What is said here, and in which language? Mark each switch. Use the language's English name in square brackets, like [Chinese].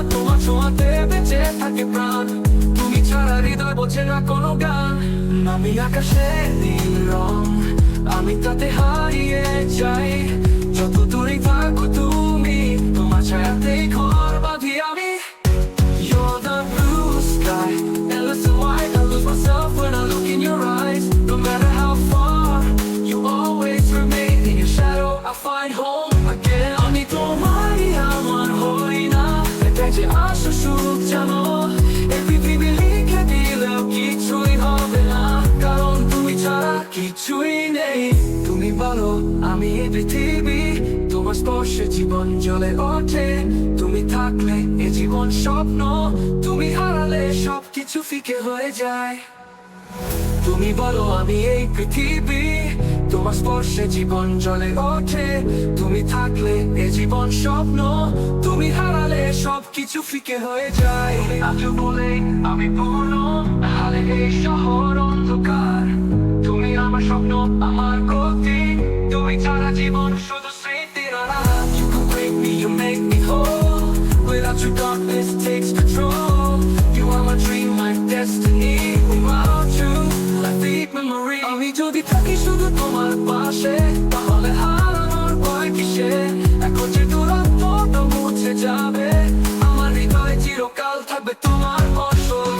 [Bangla] তোমার ছোঁয়াতে বেঁচে থাকে প্রাণ, তুমি ছাড়া হৃদয় বোঝে না কোনো গান। আমি আকাশের নীল রং, আমি তাতে হারিয়ে যাই। যত দূরে থাকো তুমি, তোমার ছায়াতেই ঘর বাঁধি আমি। [English] You're the blue sky, endless and wide. I lose myself when I look in your eyes. No matter how far, you always remain. In your shadow, I find home again. [Bangla] আমি তোমারই, আমার হই না, এটাই যে আশা সুখ জানো। এই পৃথিবী লিখে দিলেও কিছুই হবে না, কারণ তুমি ছাড়া কিছুই নেই। তুমি বলো আমি এই পৃথিবী, তোমার স্পর্শে জীবন জ্বলে ওঠে। তুমি থাকলে এ জীবন স্বপ্ন, তুমি হারালে সবকিছু ফিকে হয়ে যায়। তুমি বলো আমি এই পৃথিবী, তোমার স্পর্শে জীবন জ্বলে ওঠে। তুমি থাকলে এ জীবন স্বপ্ন, তুমি হারালে সবকিছু ফিকে হয়ে যায়। আজ বলে আমি পূর্ণ, হারে এই শহর অন্ধকার। তুমি আমার স্বপ্ন, আমার গতি, তুমি ছাড়া জীবন শুধু স্মৃতির আড়াল। [English] You complete me, you make me whole. Without you darkness takes control. You are my dream, my destiny. Without you, I think memory. [Bangla] আমি যদি থাকি শুধু তোমার পাশে, তাহলে হারানোর ভয় কিসের? এখন যে দূরত্বটা মুছে যাবে, আমার হৃদয় চিরকাল থাকবে তোমার বসত।